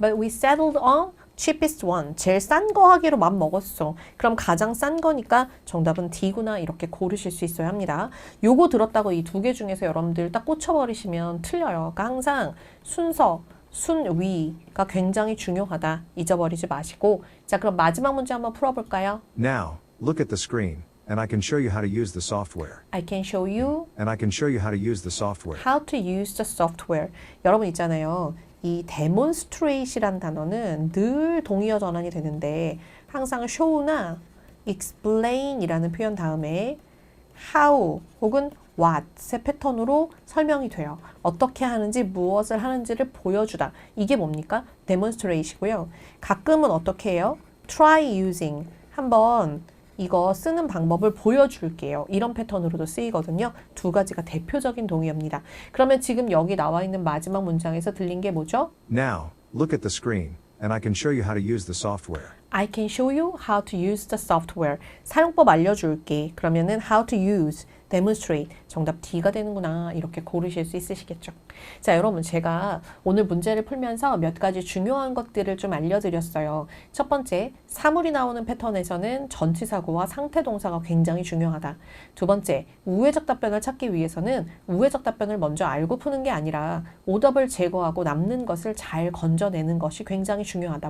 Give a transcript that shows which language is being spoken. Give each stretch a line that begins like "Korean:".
English: But we settled on cheapest one.
Korean: 제일 싼 거 하기로 맘 먹었어. 그럼 가장 싼 거니까 정답은 D구나 이렇게 고르실 수 있어야 합니다. 요거 들었다고 이 2개 중에서 여러분들 딱 꽂혀버리시면 틀려요. 그러니까 항상 순서, 순위가 굉장히 중요하다. 잊어버리지 마시고. 자, 그럼 마지막 문제 한번 풀어볼까요?
English: Now, look at the screen, and I can show you how to use the software. I can show you And I can show you how to use the software. how to use the software.
Korean: 여러분 있잖아요. 이 demonstrate이란 단어는 늘 동의어 전환이 되는데 항상 show나 explain이라는 표현 다음에 how 혹은 what의 패턴으로 설명이 돼요. 어떻게 하는지 무엇을 하는지를 보여주다. 이게 뭡니까? demonstrate이고요. 가끔은 어떻게 해요? try using. 한번 이거 쓰는 방법을 보여줄게요. 이런 패턴으로도 쓰이거든요. 두 가지가 대표적인 동의어입니다. 그러면 지금 여기 나와 있는 마지막 문장에서 들린 게 뭐죠?
English: Now, look at the screen, and I can show you how to use the software. I can show you how to use the software.
Korean: 사용법 알려줄게. 그러면은
English: how to use,
Korean: demonstrate. 정답 D가 되는구나. 이렇게 고르실 수 있으시겠죠. 자, 여러분 제가 오늘 문제를 풀면서 몇 가지 중요한 것들을 좀 알려드렸어요. 첫 번째, 사물이 나오는 패턴에서는 전치사구와 상태동사가 굉장히 중요하다. 두 번째, 우회적 답변을 찾기 위해서는 우회적 답변을 먼저 알고 푸는 게 아니라 오답을 제거하고 남는 것을 잘 건져내는 것이 굉장히 중요하다.